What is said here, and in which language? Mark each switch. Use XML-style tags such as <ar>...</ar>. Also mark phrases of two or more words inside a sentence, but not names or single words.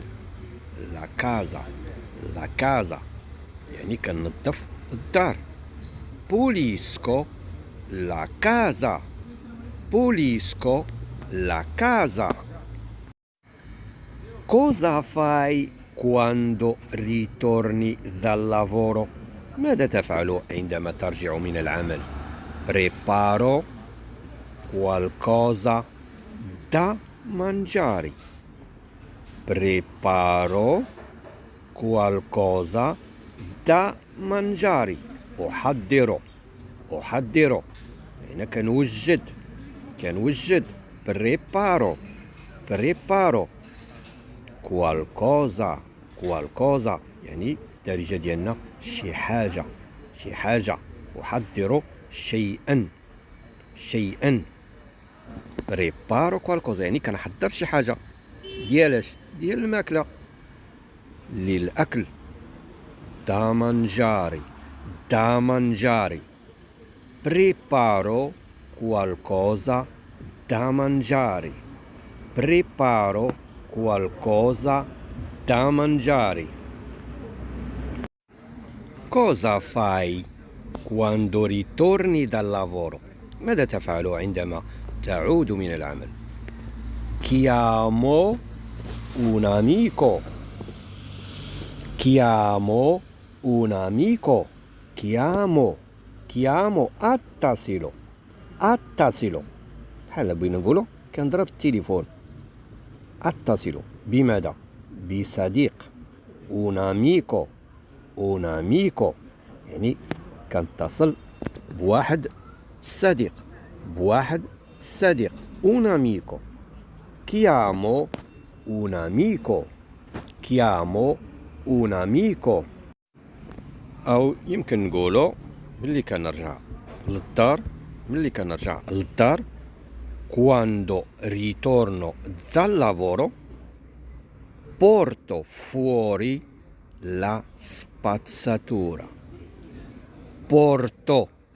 <it>la casa</it> <ar>يعني كنظف الدار.</ar> <it>pulisco la casa. Cosa fai quando ritorni dal lavoro?</it> <ar>ماذا تفعل عندما ترجع من العمل؟</ar> <it>preparo qualcosa da mangiare.</it> <ar>أحضر هنا كنوجد.</ar> <it>preparo qualcosa</it> <ar>يعني الدارجة ديالنا شي حاجة. أحضر شيئا.</ar> <it>preparo qualcosa</it> <ar>يعني كنحضر شي حاجة ديال الماكلة للأكل.</ar> <it>da mangiare. preparo qualcosa da mangiare. Cosa fai quando ritorni dal lavoro?</it> <ar>ماذا تفعل عندما تعود من العمل؟</ar> <it>chiamo un amico.</it> <ar>أتصل بحال بغينا نقولوا كنضرب التليفون. أتصل بماذا؟ بصديق.</ar> <it>un amico</it> <ar>يعني كنتصل بواحد الصديق.</ar> <it>un amico. chiamo un amico.</it> <ar>أو يمكن نقولوا ملي كنرجع للدار</ar> <it>quando ritorno dal lavoro porto fuori la spazzatura.</it>